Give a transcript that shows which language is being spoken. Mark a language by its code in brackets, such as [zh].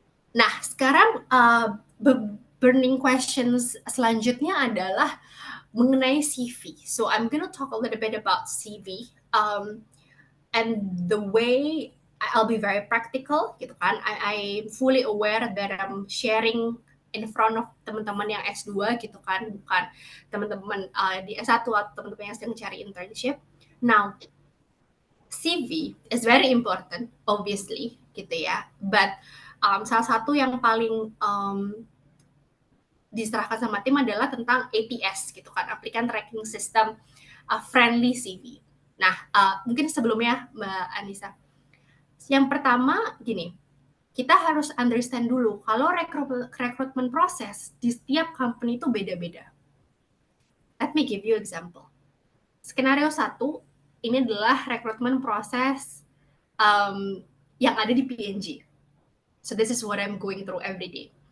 [id] Nah, sekarang burning questions selanjutnya adalah mengenai CV. [en] So I'm gonna talk a little bit about CV, and the way I'll be very practical [id] gitu kan. [en] I'm fully aware that I'm sharing in front of [id] teman-teman yang S2 gitu kan, bukan teman-teman di S1 atau teman-teman yang sedang cari internship. [en] Now, CV is very important, obviously, [id] gitu ya. But salah satu yang paling diserahkan sama tim adalah tentang ATS, gitu kan, Applicant Tracking System Friendly CV. Nah, mungkin sebelumnya Mbak Anissa, yang pertama gini, kita harus understand dulu kalau recruitment proses di setiap company itu beda-beda. [en] Let me give you example. [id] Skenario 1, ini adalah recruitment proses yang ada di PNG. [en] So this is what I'm going through every day.